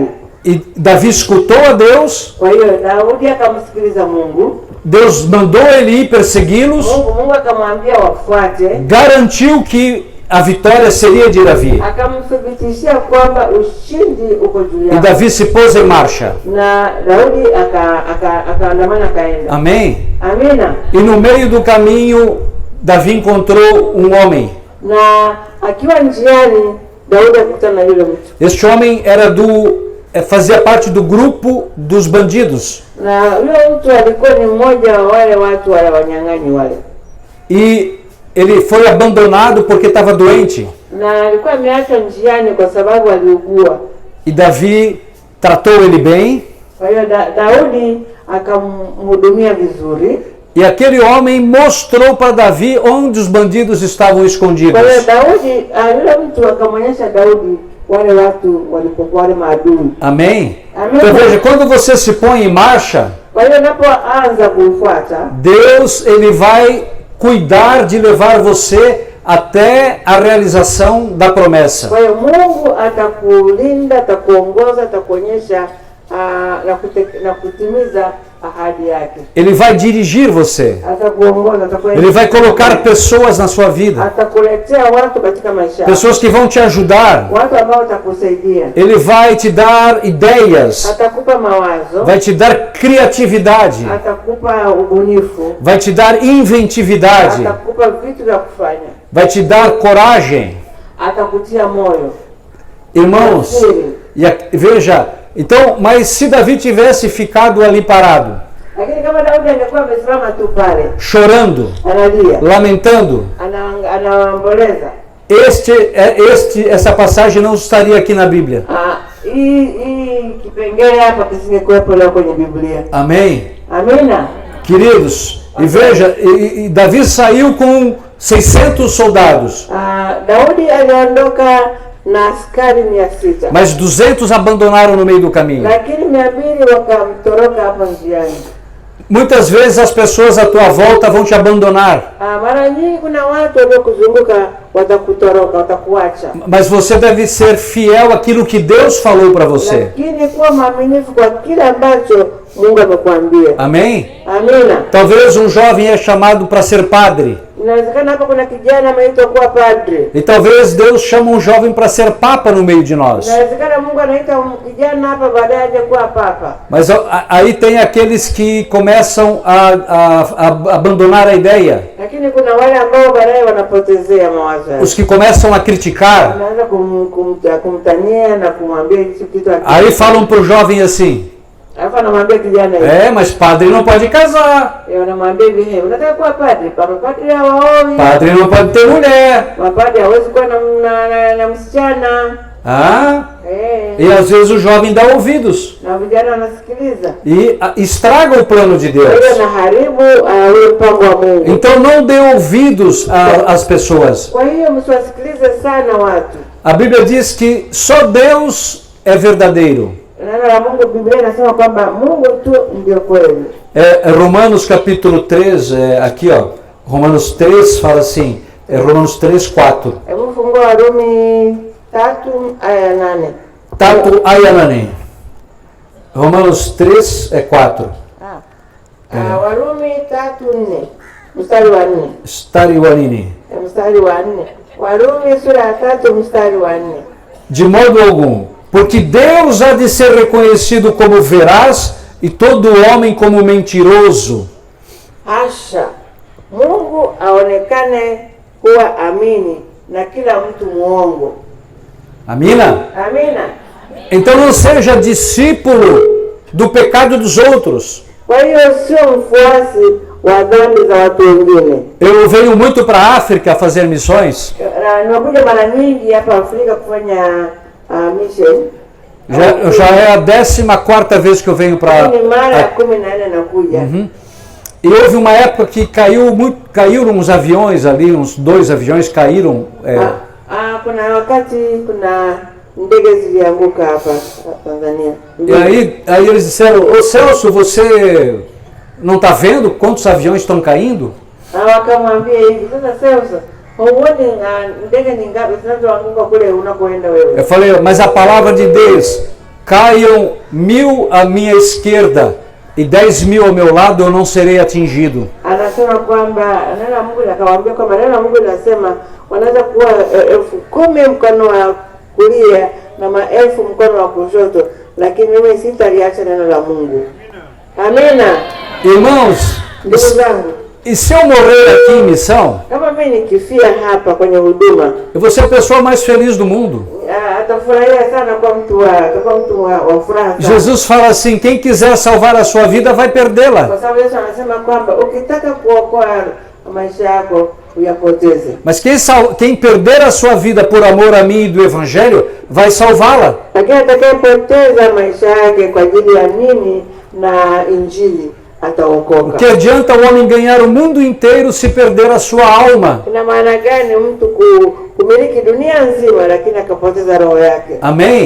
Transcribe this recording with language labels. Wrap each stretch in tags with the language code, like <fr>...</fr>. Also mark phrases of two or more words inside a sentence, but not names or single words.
<pt>E Davi escutou a Deus.</pt> <sw>Kwa hiyo Daudi akamsikiliza Mungu.</sw> <pt>Deus mandou ele ir persegui-los.</pt> <sw>Mungu akamwambia wafuate.</sw> <pt>Garantiu que a vitória seria de Davi.</pt> <sw>Akamthibitishia kwamba ushindi uko juu yake.</sw> <pt>E Davi se pôs em marcha.</pt> <sw>Na Daudi akaandamana akaenda.</sw> <pt>Amém?</pt> <sw>Amina.</sw> <pt>E no meio do caminho Davi encontrou um homem.</pt> <sw>Na akiwa njiani Daudi akutana na yule mtu.</sw> <pt>Este homem era fazia parte do grupo dos bandidos.</pt> <sw>Na yule mtu alikuwa ni mmoja wa wale watu wale wanyang'anyi wale,</sw> <pt>E ele foi abandonado porque estava doente.</pt> <sw>na alikuwa ameachwa njiani kwa sababu aliugua.</sw> <pt>E Davi tratou ele bem.</pt> <sw>Kwa hiyo Daudi akamhudumia vizuri.</sw> <pt>E aquele homem mostrou para Davi onde os bandidos estavam escondidos.</pt> <sw>Kwa hiyo Daudi, yule mtu akamwonyesha Daudi wale watu walipokuwa wale maadui.</sw> <pt>Amém? Amém. Então veja, quando você se põe em marcha,</pt> <sw>Kwa hiyo unapoanza kufuata,</sw> <pt>Deus ele vai cuidar de levar você até a realização da promessa.</pt> <sw>kwa hiyo Mungu atakulinda, atakuongoza, atakuonyesha na kutimiza ahadi yake.</sw> <pt>Ele vai dirigir você.</pt> <sw>Atakuongoza, atakuonyesha.</sw> <pt>Ele vai colocar pessoas na sua vida.</pt> <sw>Atakuletea watu katika maisha yako.</sw> <pt>Pessoas que vão te ajudar.</pt> <sw>Watu ambao watakusaidia.</sw> <pt>Ele vai te dar ideias.</pt> <sw>Atakupa mawazo.</sw> <pt>Vai te dar criatividade.</pt> <sw>Atakupa ubunifu.</sw> <pt>Vai te dar inventividade.</pt> <sw>Atakupa vitu vya kufanya.</sw> <pt>Vai te dar coragem.</pt> <sw>Atakutia moyo.</sw> <pt>Irmãos, veja, então, mas se Davi tivesse ficado ali parado,</pt> <sw>Lakini kama Daudi angekuwa amesimama tu pale,</sw> <pt>chorando,</pt> <sw>analia,</sw> <pt>lamentando,</pt> <sw>anaomboleza,</sw> <pt>essa passagem não estaria aqui na Bíblia.</pt> <sw>hii kipengele hapa kisingekuwepo leo kwenye Biblia.</sw> <pt>Amém?</pt> <sw>Amina.</sw> <pt>Queridos, e veja, e Davi saiu com 600 soldados,</pt> <sw>Daudi aliondoka na askari 600,</sw> <pt>mas 200 abandonaram no meio do caminho.</pt> <sw>lakini 200 wakamtoroka hapo njiani.</sw> <pt>Muitas vezes as pessoas à tua volta vão te abandonar,</pt> <sw>Mara nyingi kuna watu waliokuzunguka watakutoroka, watakuacha.</sw> <pt>mas você deve ser fiel àquilo que Deus falou para você.</pt> <sw>Lakini kuwa mwaminifu kwa kile ambacho Mungu amekuambia.</sw> <pt>Amém?</pt> <sw>Amina.</sw> <pt>Talvez um jovem é chamado para ser padre.</pt> <sw>Inawezekana hapa kuna kijana ameitwa kuwa padre.</sw> <pt>E talvez Deus chama um jovem para ser papa no meio de nós.</pt> <sw>Inawezekana Mungu anaita kijana hapa baadaye aje kuwa papa.</sw> <pt>Mas aí tem aqueles que começam a abandonar a ideia.</pt> <sw>Lakini kuna wale ambao baadaye wanapotezea mawazo yao.</sw> <pt>Os que começam a criticar.</pt> <sw>Wanaanza kumtania na kumwambia hicho kitu.</sw> <pt>Aí falam para o jovem assim:</pt> <sw>Alafu anamwambia kijana hivi.</sw> <pt>mas padre não pode casar.</pt> <sw>Anamwambia hivi, unataka kuwa padre? Padre hawaoi.</sw> <pt>Padre não pode ter mulher.</pt> <sw>Mapadre hawezi kuwa na msichana.</sw> <pt>E às vezes o jovem dá ouvidos</pt> <sw>Na vijana wanasikiliza.</sw> <pt>e estraga o plano de Deus.</pt> <sw>Kwa hiyo anaharibu ule mpango wa Mungu.</sw> <pt>Então não dê ouvidos às pessoas.</pt> <sw>Kwa hiyo msiwasikilize sana watu.</sw> <pt>A Bíblia diz que só Deus é verdadeiro.</pt> <sw>Neno la Mungu, Biblia inasema kwamba Mungu tu ndio kweli.</sw> <pt>Romanos capítulo 3, aqui ó, Romanos 3 fala assim, Romanos 3, 4.</pt> <sw>Hebu fungua Warumi 3 aya 8. Tatu ayanane. Romanos 3, 4. Warumi 3:4. Mstari wa 4. Stari wanini. Mstari wa 4. Warumi sura ya 3 mstari wa 4.</sw> <pt>De modo algum, porque Deus há de ser reconhecido como veraz e todo homem como mentiroso.</pt> <sw>Hasha, Mungu aonekane kuwa amini na kila mtu muongo. Amina? Amina.</sw> <pt>Então não seja discípulo do pecado dos outros.</pt> <sw>Kwa hiyo sio mfuasi wa dhambi za watu wengine.</sw> <pt>Eu venho muito para a África fazer missões.</pt> <sw>Nakuja mara nyingi hapa Afrika kufanya mission.</sw> <pt>Já é a 14ª vez que eu venho para.</pt> <sw>Ni mara 14 nakuja.</sw> <pt>E houve uma época que caíram uns aviões ali, uns 2 aviões caíram.</pt> <sw>Kuna wakati kuna ndege zilianguka hapa Tanzania.</sw> <pt>E aí eles disseram: "Ô Celso, você não está vendo quantos aviões estão caindo?"</pt> <sw>Wakamwambia hivi, sasa Celso, huoni ndege ni ngapi zinazoanguka kule unakoenda wewe?</sw> <pt>Eu falei: "Mas a palavra de Deus, caiam 1000 à minha esquerda e 10.000 ao meu lado, eu não serei atingido."</pt> <sw>Anasema kwamba neno la Mungu akamwambia kwamba neno la Mungu linasema wanaweza kuwa 10,000 mkono wa kulia na 1000 mkono wa kushoto, lakini mimi sitaliacha neno la Mungu. Amina.</sw> <pt>Irmãos,</pt> <sw>Ndugu zangu,</sw> <pt>e se eu morrer aqui em missão,</pt> <sw>kama mimi nikifia hapa kwenye huduma,</sw> <pt>eu vou ser a pessoa mais feliz do mundo.</pt> <sw>atafurahia sana kwa mtu wa furaha sana.</sw> <pt>Jesus fala assim: quem quiser salvar a sua vida vai perdê-la.</pt> <sw>Kwa sababu Yesu anasema kwamba ukitaka kuokoa maisha yako uyapoteze.</sw> <pt>Mas quem perder a sua vida por amor a mim e do Evangelho vai salvá-la.</pt> <sw>Lakini atakayepoteza maisha yake kwa ajili ya mimi na Injili ataokoka.</sw> <pt>Que adianta o homem ganhar o mundo inteiro se perder a sua alma?</pt> <sw>Ina maana gani mtu kumiliki dunia nzima lakini akapoteza roho yake?</sw> <pt>Amém?</pt>